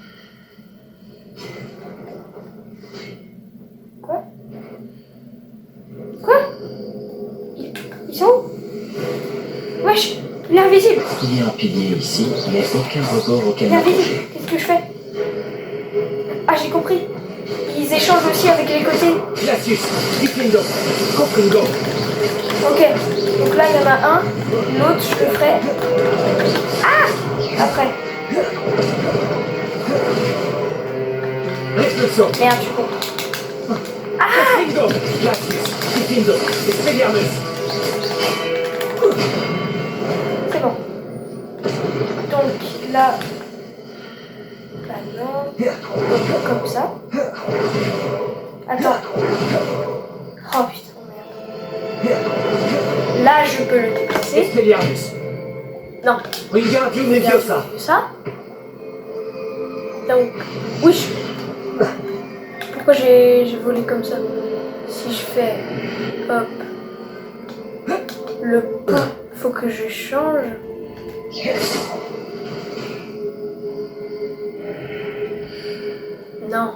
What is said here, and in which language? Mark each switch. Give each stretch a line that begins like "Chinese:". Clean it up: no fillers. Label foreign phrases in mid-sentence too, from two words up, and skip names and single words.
French: Quoi? Ils sont où? Wesh, il est invisible. Il y a un pilier ici, mais aucun rebord auquel Il est invisible. m'approcher. Qu'est-ce que je fais? Ah, j'ai compris. Ils échangent aussi avec les côtés. Glacius, Diffindo. Confringo. Ok. Donc là, il y en a un. L'autre, je le ferai... Ah! Après. Repulso. Merde, je suis con. Confringo. Glacius, Diffindo. Expelliarmus. C'est bon. Donc là... Bah non. Comme ça. Attends. Oh putain, merde. Là, je peux le déplacer. Expelliarmus. Non. Wingardium Leviosa. Ça. Donc, oui. Pourquoi j'ai volé comme ça? Si je fais... Hop. Le pas, faut que je change. Non.